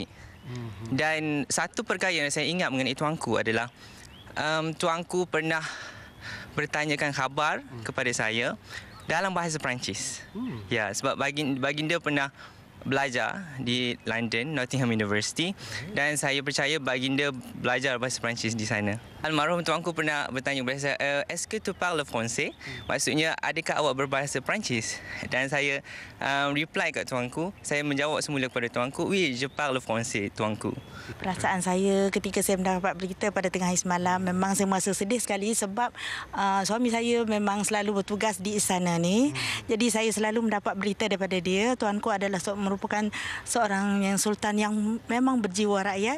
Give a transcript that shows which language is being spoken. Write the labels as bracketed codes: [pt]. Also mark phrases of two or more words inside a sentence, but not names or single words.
[ms] Dan satu perkara yang saya ingat mengenai Tuanku adalah Tuanku pernah bertanyakan khabar kepada saya dalam bahasa Perancis. Ya, sebab baginda pernah belajar di London, Nottingham University, dan saya percaya baginda belajar bahasa Perancis di sana. Almarhum Tuanku pernah bertanya kepada saya, [fr] "Est-ce que tu parles français?" [ms] Maksudnya, adakah awak berbahasa Perancis? Dan saya reply kat Tuanku, saya menjawab semula kepada Tuanku, [fr] "Oui, je parle français, Tuanku." [ms] Perasaan saya ketika saya mendapat berita pada tengah hari semalam, memang saya merasa sedih sekali sebab suami saya memang selalu bertugas di istana ni. Jadi saya selalu mendapat berita daripada dia. Tuanku adalah merupakan seorang yang sultan yang memang berjiwa rakyat.